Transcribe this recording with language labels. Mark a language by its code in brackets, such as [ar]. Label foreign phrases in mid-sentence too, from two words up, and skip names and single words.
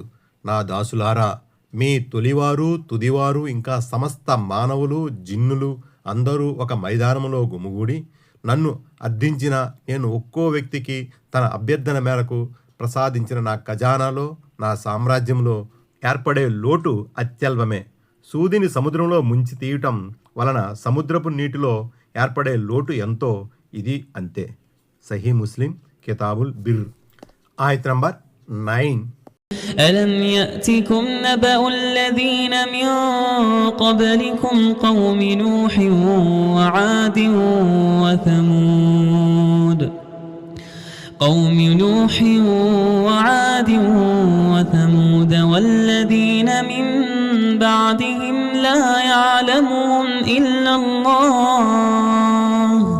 [te] నా దాసులారా, మీ తొలివారు, తుదివారు, ఇంకా సమస్త మానవులు, జిన్నులు అందరూ ఒక మైదానంలో గుమిగూడి నన్ను అర్థించిన నేను ఒక్కో వ్యక్తికి తన అభ్యర్థన మేరకు ప్రసాదించిన నా ఖజానాలో, నా సామ్రాజ్యంలో ఏర్పడే లోటు అత్యల్పమే. సూదిని సముద్రంలో ముంచి తీయటం వలన సముద్రపు నీటిలో ఏర్పడే లోటు ఎంతో, ఇది అంతే. సహీ ముస్లిం కితాబుల్ బిర్. ఆయత్ నంబర్ 9. [ar] ألم يأتكم نبأ الذين من قبلكم قوم نوح وعاد وثمود والذين من بعدهم لا يعلمهم إلا الله